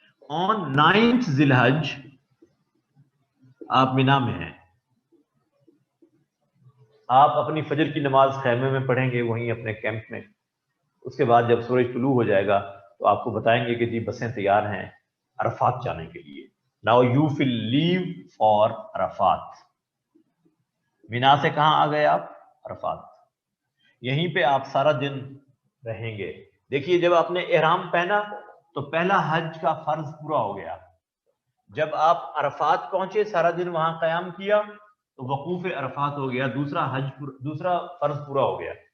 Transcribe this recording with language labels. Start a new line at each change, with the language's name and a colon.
English: On 9th
Urdu: ذی الحج آپ مینا میں ہیں, آپ اپنی فجر کی نماز خیمے میں پڑھیں گے, وہیں اپنے کیمپ میں. اس کے بعد جب سورج طلوع ہو جائے گا تو آپ کو بتائیں گے کہ جی بسیں تیار ہیں عرفات جانے کے لیے.
English: Now you will leave for Arafat.
Urdu: مینا سے کہاں آ گئے آپ؟ عرفات. یہیں پہ آپ سارا دن رہیں گے. دیکھیے جب آپ نے احرام پہنا تو پہلا حج کا فرض پورا ہو گیا. جب آپ عرفات پہنچے, سارا دن وہاں قیام کیا, تو وقوف عرفات ہو گیا, دوسرا فرض پورا ہو گیا.